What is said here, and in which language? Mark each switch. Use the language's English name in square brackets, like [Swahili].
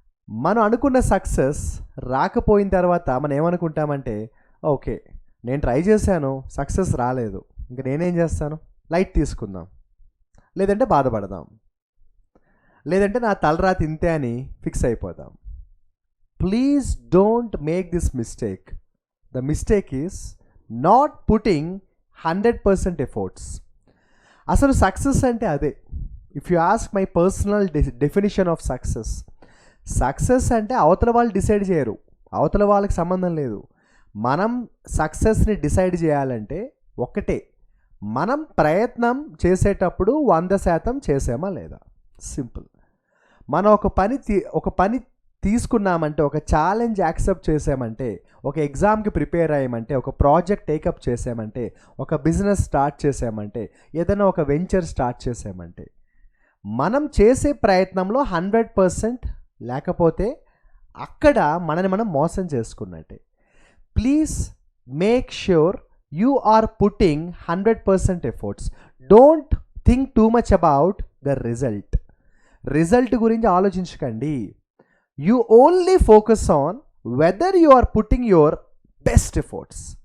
[Telugu] మనం అనుకున్న సక్సెస్ రాకపోయిన తర్వాత మనం ఏమనుకుంటామంటే, ఓకే నేను ట్రై చేశాను, సక్సెస్ రాలేదు, ఇంక నేనేం చేస్తాను, లైట్ తీసుకుందాం, లేదంటే బాధపడదాం, లేదంటే నా తలరాతి ఇంతే అని ఫిక్స్ అయిపోదాం. [English] Please don't make this mistake. The mistake is not putting 100% efforts. [Telugu] అసలు సక్సెస్ అంటే అదే. [English] if you ask my personal definition of success [Telugu] అంటే అవతల వాళ్ళు డిసైడ్ చేయరు, అవతల వాళ్ళకి సంబంధం లేదు. మనం సక్సెస్ని డిసైడ్ చేయాలంటే ఒకటే, మనం ప్రయత్నం చేసేటప్పుడు 100% చేసామా లేదా. సింపుల్. మనం ఒక పని తీసుకున్నామంటే, ఒక ఛాలెంజ్ యాక్సెప్ట్ చేసామంటే, ఒక ఎగ్జామ్కి ప్రిపేర్ అయ్యామంటే, ఒక ప్రాజెక్ట్ టేకప్ చేసామంటే, ఒక బిజినెస్ స్టార్ట్ చేసామంటే, ఏదైనా ఒక వెంచర్ స్టార్ట్ చేసామంటే, మనం చేసే ప్రయత్నంలో 100% లేకపోతే అక్కడ మనని మనం మోసం చేసుకున్నట్టే. [English] Please make sure you are putting 100% efforts. Don't think too much about the result [Telugu] గురించి ఆలోచించకండి. [English] You only focus on whether you are putting your best efforts.